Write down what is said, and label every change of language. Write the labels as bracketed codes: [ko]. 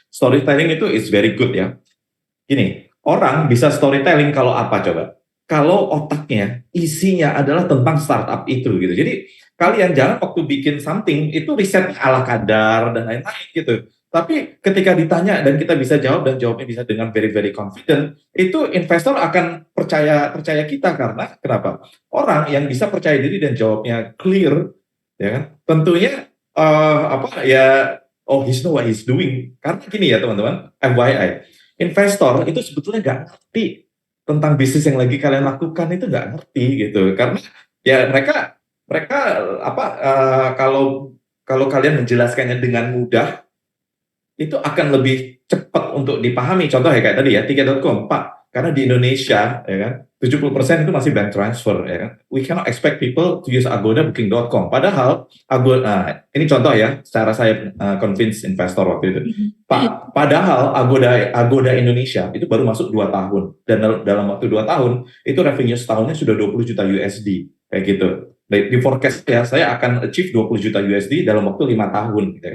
[en] Storytelling itu is very good ya. [id] Gini, orang bisa storytelling kalau apa coba? Kalau otaknya isinya adalah tentang startup itu gitu. Jadi kalian jangan waktu bikin something itu riset ala kadar dan lain-lain gitu. Tapi ketika ditanya dan kita bisa jawab dan jawabnya bisa dengan [en] very very confident, [id] itu investor akan percaya percaya kita karena kenapa? Orang yang bisa percaya diri dan jawabnya clear, ya kan? Tentunya [en] oh he's know what he's doing. [id] Karena gini ya teman-teman, FYI, investor itu sebetulnya nggak ngerti tentang bisnis yang lagi kalian lakukan itu nggak ngerti gitu karena ya mereka mereka kalau kalau kalian menjelaskannya dengan mudah itu akan lebih cepat untuk dipahami. Contoh ya kayak tadi ya, tiket.com, Pak, karena di Indonesia ya kan 70% itu masih bank transfer ya kan. [en] We cannot expect people to use Agoda booking.com. [id] Padahal Agoda, nah, ini contoh ya, secara saya convince investor waktu itu. Pak, padahal Agoda Indonesia itu baru masuk 2 tahun dan dalam waktu 2 tahun itu revenue setahunnya sudah 20 juta USD kayak gitu. Di forecast ya saya akan achieve 20 juta USD dalam waktu 5 tahun gitu.